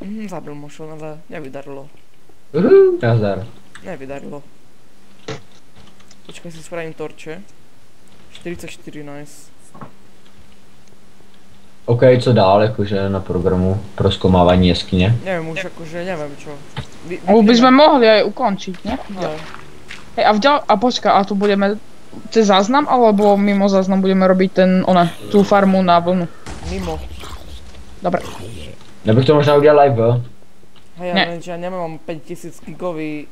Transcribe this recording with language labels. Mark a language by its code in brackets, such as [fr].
[sk] Zabil možno, ale nevydarilo. Nazdar. Nevydarilo. Počkaj, si spravím torče. [en] 44, nice. [cs] OK, co dál, jakože na programu proskomávání jeskyně? [sk] Neviem už akože, neviem čo. By sme mohli aj ukončiť, ne? Hej. Hej, a počka, a tu budeme cez záznam, alebo mimo záznam budeme robiť tú farmu na vlnu? Mimo. Dobre. [cs] Nebych to možná udělal live, jo? [sk] Hej, ja neviem, že ja nemám 5000 gigový.